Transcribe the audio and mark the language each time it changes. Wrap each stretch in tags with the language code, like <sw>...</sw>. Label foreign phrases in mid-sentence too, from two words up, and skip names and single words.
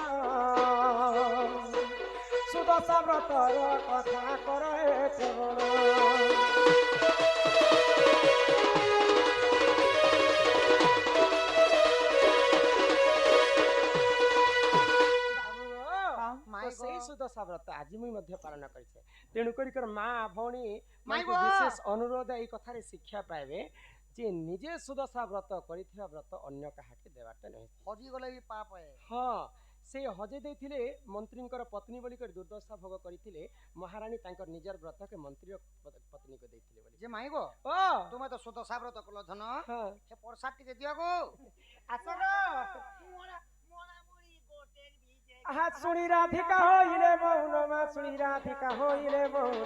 <or>ସୁଦଶା ବ୍ରତର କଥା କର ଏ ଶ୍ରବଣ ସେଇ ସୁଦଶା ବ୍ରତ ଆଜି ମୁଁ ମଧ୍ୟ ପାଳନ କରିଛେ ତେଣୁ କରିକର ମା ଭଉଣୀ ବିଶେଷ ଅନୁରୋଧ ଏଇ କଥାରେ ଶିକ୍ଷା ପାଇବେ ଯେ ନିଜେ ସୁଦଶା ବ୍ରତ କରିଥିବା ବ୍ରତ ଅନ୍ୟ କାହାକେ ଦେବାଟା ନାହିଁ ହଜିଗଲେ ବି ପାପ ହଁ ସେ ହଜେଇ ଦେଇଥିଲେ ମନ୍ତ୍ରୀଙ୍କର ପତ୍ନୀ ବୋଲିକରି ଦୁର୍ଦଶା ଭୋଗ କରିଥିଲେ ମହାରାଣୀ ତାଙ୍କର ନିଜର ବ୍ରତକେ ମନ୍ତ୍ରୀର ପତ୍ନୀକୁ ଦେଇଥିଲେ ବୋଲି ଯେ ମାଇବ ଓ ତୁମେ ତ ସୁଦଶା ବ୍ରତ କଲ ଧନ ହଁ ସେ ପ୍ରସାଦ ଟିକେ ଦିଅ ଗো</or> <bn>ଆସ আহা শুনি রাধিকা হইলে মৌন মা শুনি রাধিকা হইলে মৌন</bn>